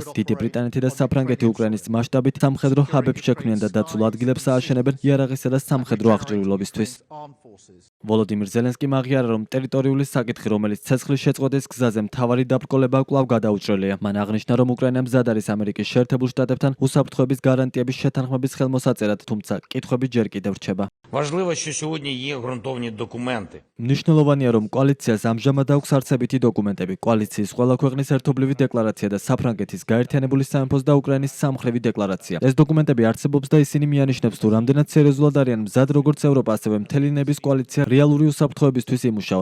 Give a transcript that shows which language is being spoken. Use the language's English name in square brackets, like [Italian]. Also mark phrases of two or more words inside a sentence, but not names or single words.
[Georgian] დიდი ბრიტანეთი და საფრანგეთი უკრაინის მასშტაბით სამხედრო ჰაბებს შექმნიან და დაცულ ადგილებს ააშენებენ იარაღისა და სამხედრო აღჭურვილობისთვის. ვოლოდიმირ ზელენსკიმ აღიარა, რომ ტერიტორიული საკითხი, რომელიც ცეცხლის შეწყვეტის გზაზე მთავარი დაბრკოლება კვლავ გადაუჭრელია. მან აღნიშნა, რომ უკრაინა მზად არის ამერიკის შეერთებულ შტატებთან უსაფრთხოების გარანტიების შეთანხმების ხელმოსაწერად, თუმცა კითხვები ჯერ კიდევ რჩება. [Ukrainian] Важливо, що сьогодні є ґрунтовні документи. [Georgian] მნიშვნელოვანია, რომ კოალიციას ამჟამად აქვს არცებითი დოკუმენტები, კოალიციის ყველა ქვეყნის ერთობლივი დეკლარაცია და საფრანგეთის გაერთიანებული სამეფოს და უკრაინის სამხრივი დეკლარაცია. ეს დოკუმენტები არსებობს და ისინი მიანიშნებს, თუ რამდენად სერიოზულად არიან მზად როგორც ევროპა, ასევე მთელი ნების კოალიცია რეალური უსაფრთხოებისთვის იმუშაონ.